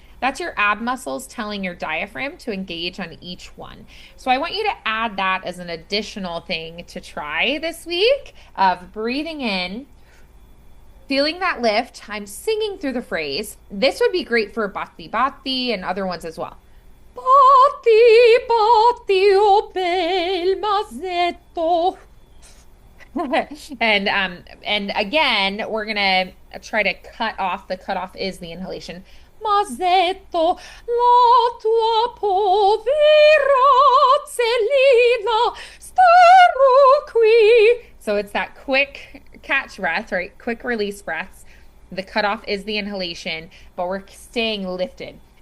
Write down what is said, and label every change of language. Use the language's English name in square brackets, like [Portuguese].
[English] That's your ab muscles telling your diaphragm to engage on each one. So I want you to add that as an additional thing to try this week of breathing in, feeling that lift. I'm singing through the phrase. This would be great for batti batti and other ones as well. [Italian] Batti batti o bel masetto. [English] And again, we're gonna try to cut off. The cutoff is the inhalation. [Italian] Masetto, la tua povera Celina starò qui. [English] So it's that quick catch breath, right? Quick release breaths. The cutoff is the inhalation, but we're staying lifted.